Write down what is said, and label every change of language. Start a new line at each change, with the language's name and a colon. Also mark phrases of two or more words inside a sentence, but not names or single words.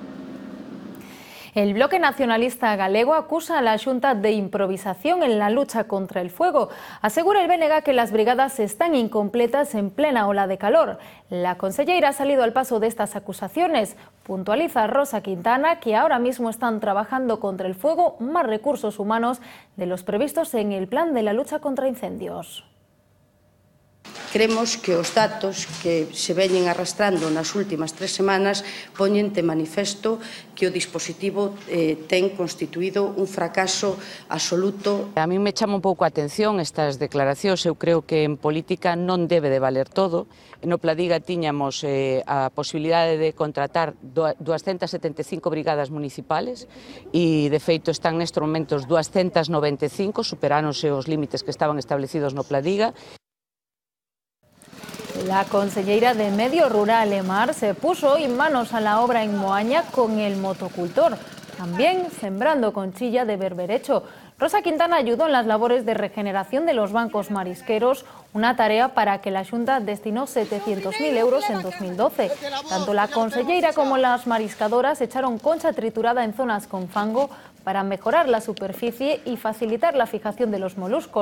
Spanish: El Bloque Nacionalista Galego acusa a la Xunta de improvisación en la lucha contra el fuego. Asegura el BNG que las brigadas están incompletas en plena ola de calor. La conselleira ha salido al paso de estas acusaciones. Puntualiza Rosa Quintana que ahora mismo están trabajando contra el fuego más recursos humanos de los previstos en el plan de la lucha contra incendios.
Galician: Cremos que os datos que se veñen arrastrando nas últimas 3 semanas poñen de manifesto que o dispositivo ten constituído un fracaso absoluto. A mí me chama un pouco a atención estas declaracións. Eu creo que en política non debe de valer todo. No Pladiga tiñamos a posibilidade de contratar 275 brigadas municipales e de feito están nestes momentos 295, superáronse os límites que estaban establecidos no Pladiga.
Spanish: La conselleira de Medio Rural e Mar se puso hoy manos a la obra en Moaña con el motocultor, también sembrando conchilla de berberecho. Rosa Quintana ayudó en las labores de regeneración de los bancos marisqueros, una tarea para que la Xunta destinó 700.000 euros en 2012. Tanto la conselleira como las mariscadoras echaron concha triturada en zonas con fango para mejorar la superficie y facilitar la fijación de los moluscos.